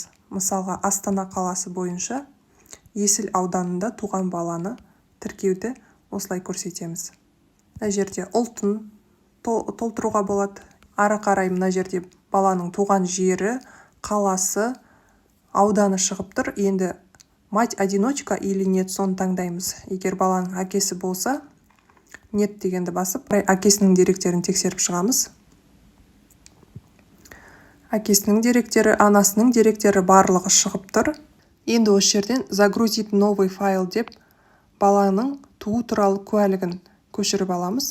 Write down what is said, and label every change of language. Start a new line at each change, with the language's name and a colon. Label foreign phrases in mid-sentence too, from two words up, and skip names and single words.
Kazakh: Мысалға Астана қаласы бойынша Есіл ауданында туған баланы тіркеуді осылай көрсетеміз. Мына жерде ұлтын толтыруға болады. Ары қарай мына жерде баланың туған жері, қаласы, ауданы шығып тұр.
Russian: Енді мать-одиночка или нет,
Kazakh: соны таңдаймыз. Егер баланың әкесі болса, нет дегенді басып, әкесінің деректерін тексеріп шығамыз. Әкесінің деректері, анасының деректері барлығы шығып тұр. Енді осы жерден
Russian: загрузить новый файл
Kazakh: деп баланың туу туралы куәлігін көшіріп аламыз.